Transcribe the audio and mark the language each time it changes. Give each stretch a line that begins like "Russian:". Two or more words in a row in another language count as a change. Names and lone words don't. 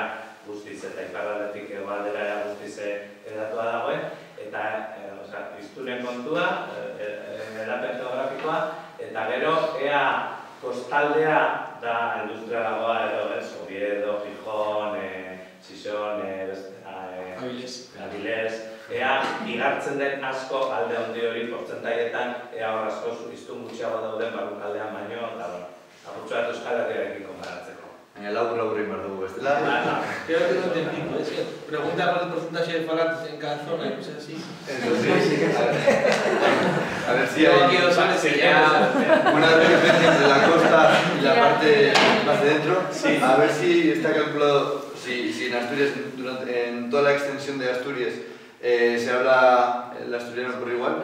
Basque: guztiz eta iparraldetik egoaldera guztiz edatua dagoen, eta hiztunen kontua, edapen geografikoa, eta gero ea kostaldea da industrialagoa edo, Oviedo, Gijón, Sison, Avilés, ea igartzen den asko alde handi hori portzentaietan, ea hor asko hiztun gutxiago dauden barrukaldean baino, eta apurtxo bat Euskal Herriarekin konparatzeko. Labur egin behar dugu, bestela?
Spanish: Creo que no te entiendo, es que pregunta por el porcentaje de falantes en cada zona y cosas así. A ver si hay una diferencia entre la costa y la parte más de dentro. A ver si está calculado, si en Asturias, en toda la extensión de Asturias, se habla el asturiano por igual.